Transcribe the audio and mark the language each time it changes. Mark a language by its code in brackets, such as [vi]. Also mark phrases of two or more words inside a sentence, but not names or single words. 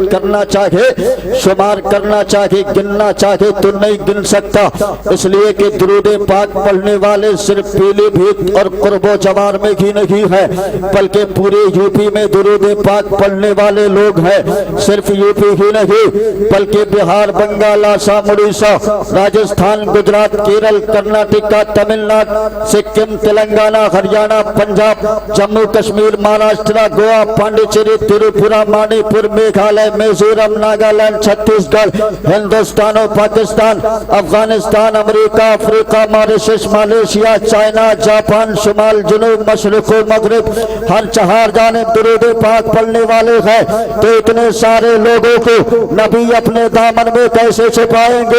[ur] کرنا چاہے، شمار کرنا چاہے، گننا چاہے تو نہیں گن سکتا، اس لیے کہ درود پاک پڑھنے والے صرف پیلی بھیت اور قرب و جوار میں ہی نہیں ہے بلکہ پورے یو پی میں درود پاک پڑھنے والے لوگ ہیں، صرف یو پی ہی نہیں بلکہ بہار، بنگال، آسام، اڑیسہ، راجستھان، گجرات، کیرل، کرناٹکا، تمل ناڈو، سکم، تلنگانہ، ہریانہ، پنجاب، جموں کشمیر، مہاراشٹر، گوا، پانڈیچیری، تریپورہ، منی پور، میگھالیہ، میزورم، ناگالینڈ، چھتیس گڑھ، ہندوستان و پاکستان، افغانستان، امریکہ، افریقہ، ماریشس، ملیشیا، چائنا، جاپان، شمال، جنوب، مشرق و مغرب، ہر چہار جانب درود پاک پڑھنے والے ہیں، تو اتنے سارے لوگوں کو نبی اپنے دامن میں کیسے چھپائیں گے؟